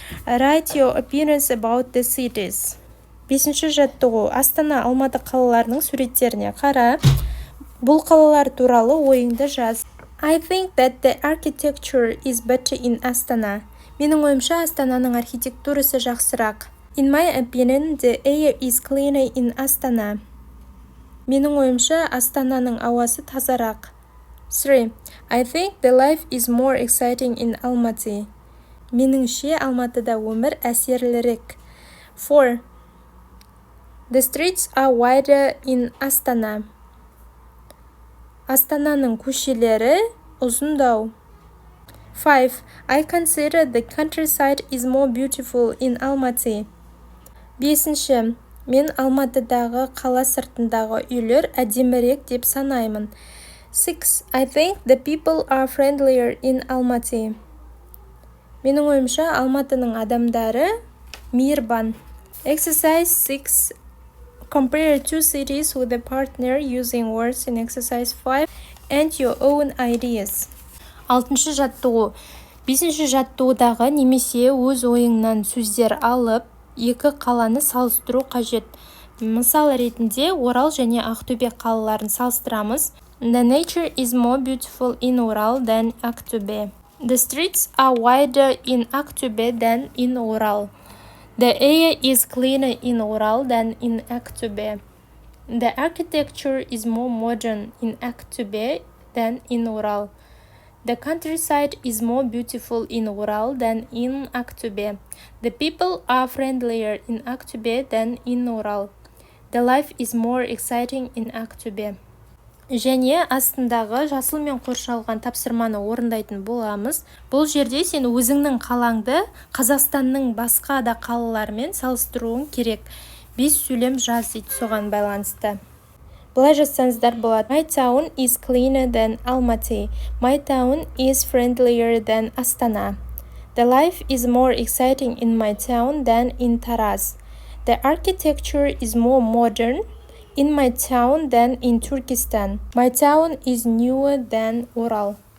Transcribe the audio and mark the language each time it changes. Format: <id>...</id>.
<en>Write your opinions about the cities.</en> <kk>5-ші жаттығу. Астана, Алматы қалаларының суреттеріне қара. Бұл қалалар туралы ойыңды жаз.</kk> <en>I think that the architecture is better in Astana.</en> <kk>Менің ойымша, Астананың архитектурасы жақсырақ.</kk> <en>In my opinion, the air is cleaner in Astana.</en> <kk>Менің ойымша, Астананың ауасы тазарақ. 3.</kk> <en>I think the life is more exciting in Almaty.</en> <kk>Меніңше, Алматыда өмір әсерлірек. 4.</kk> <en>The streets are wider in Astana.</en> <kk>Астананың көшелері ұзындау. 5.</kk> <en>I consider the countryside is more beautiful in Almaty. 5.</en> <kk>Мен Алматыдағы қала сыртындағы үйлер әдемірек деп санаймын. 6.</kk> <en>I think the people are friendlier in Almaty.</en> <kk>Менің ойымша, Алматының адамдары мейірбан.</kk> <en>Exercise 6. Compare two cities with a partner using words in exercise 5 and your own ideas.</en> <kk>6-шы жаттығу. 5-ші жаттығудағы немесе өз ойыңнан сөздер алып, екі қаланы салыстыру қажет. Мысал ретінде Орал және Ақтөбе қалаларын салыстырамыз.</kk> <en>The nature is more beautiful in Oral than Ақтөбе. The streets are wider in Ақтөбе than in Oral. The air is cleaner in Oral than in Ақтөбе. The architecture is more modern in Ақтөбе than in Oral. The countryside is more beautiful in Oral than in Ақтөбе. The people are friendlier in Ақтөбе than in Oral. The life is more exciting in Ақтөбе.</en> <kk>Және астындағы жасылмен қоршалған тапсырманы орындайтын боламыз. Бұл жерде сен өзіңнің қалаңды Қазақстанның басқа да қалаларымен салыстыруың керек. 5 сөйлем жаз дейді, соған байланысты. Былай жазсаңыздар болады.</kk> <en>My town is cleaner than Almaty. My town is friendlier than Astana. The life is more exciting in my town than in Taraz. The architecture is more modern in my town than in Turkestan. My town is newer than Oral.</en>